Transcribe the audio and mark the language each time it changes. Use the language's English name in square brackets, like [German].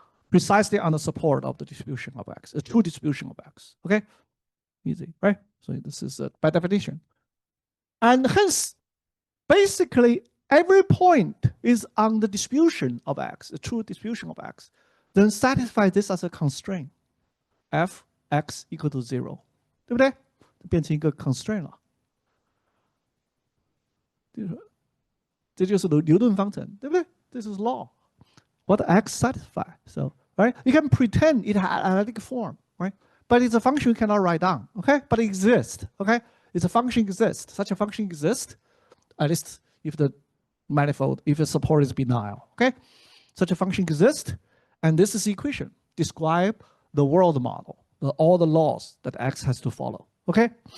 [English] Precisely on the support of the distribution of X, a true distribution of X, okay? Easy, right? So this is by definition. And hence, basically, every point is on the distribution of X, a true distribution of X. Then satisfy this as a constraint, f x equal to 0， [Chinese] 对不对？变成一个 constraint 了。这就是牛顿方程，对不对？ [English] This is law. What x satisfy? So, right? You can pretend it had analytic form, right? But it's a function you cannot write down, okay? But it exists, okay? It's a function exists. Such a function exists, at least if the manifold, if the support is benign, okay? Such a function exists, and this is the equation. Describe the world model, all the laws that x has to follow, okay?